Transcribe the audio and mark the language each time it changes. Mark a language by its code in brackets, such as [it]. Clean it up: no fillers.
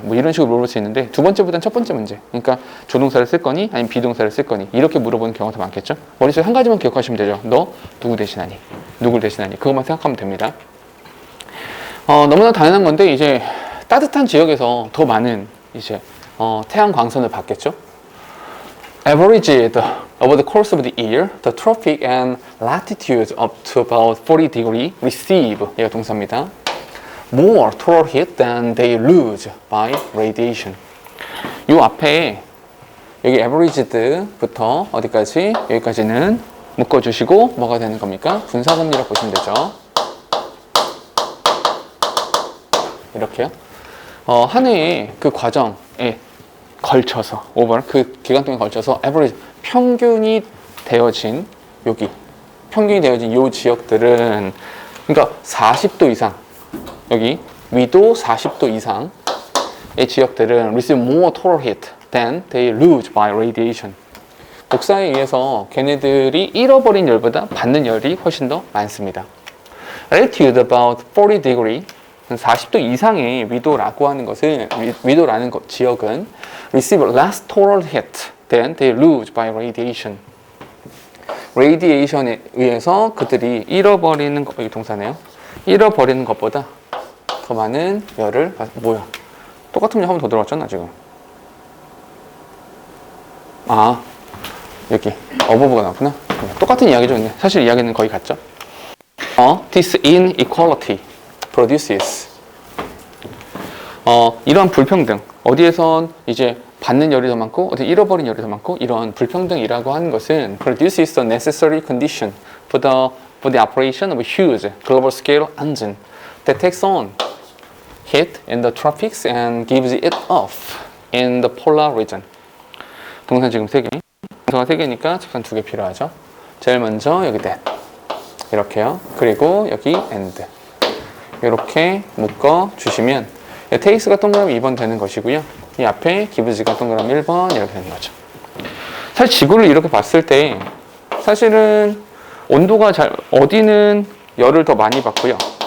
[ko] 뭐 이런 식으로 물어볼 수 있는데 두 번째보다는 첫 번째 문제. 그러니까 조동사를 쓸 거니? 아니면 비동사를 쓸 거니? 이렇게 물어보는 경우가 더 많겠죠. 머릿속에 한 가지만 기억하시면 되죠. 너 누구 대신하니? 누굴 대신하니? 그것만 생각하면 됩니다. 너무나 당연한 건데 이제 따뜻한 지역에서 더 많은 이제 태양 광선을 받겠죠. [en] Averaged over the course of the year, the tropic and latitudes up to about 40 degree receive, 얘가 동사입니다. More total heat than they lose by radiation. [ko] 요 앞에 여기 averaged부터 어디까지? 여기까지는 묶어주시고 뭐가 되는 겁니까? 분사금리라고 보시면 되죠. 이렇게요. 한 해의 그 과정에 걸쳐서 그 기간 동안에 걸쳐서 average 평균이 되어진 여기 평균이 되어진 요 지역들은 그러니까 40도 이상 여기 위도 40도 이상의 지역들은 receive more total heat than they lose by radiation. 복사에 의해서 걔네들이 잃어버린 열보다 받는 열이 훨씬 더 많습니다. [en] Latitude about 40 degree 40도 이상의 위도라고 하는 것은 위도라는 지역은 receive less total heat than they lose by radiation. [ko] radiation에 의해서 그들이 잃어버리는 것, 이 동사네요. 잃어버리는 것보다 더 많은 열을 뭐야? 똑같은 문 한 번 더 들어왔잖아 지금. 여기 어버브가 나왔구나. 똑같은 이야기죠. 근데 사실 이야기는 거의 같죠. [en] This inequality produces 이러한 불평등 어디에선 이제 받는 열이 더 많고 어디 잃어버린 열이 더 많고 이런 불평등이라고 하는 것은 produces the necessary condition for the operation of a huge global scale engine that takes on heat in the tropics and gives it off in the polar region. [ko] 동사 지금 3개. 동사가 3개니까 적산 2개 필요하죠. 제일 먼저 여기 that 이렇게요. 그리고 여기 and 이렇게 묶어 주시면 takes가 동그라미 2번 되는 것이고요. 이 앞에 gives가 동그라미 1번 이렇게 되는 거죠. 사실 지구를 이렇게 봤을 때 사실은 온도가 어디는 열을 더 많이 받고요.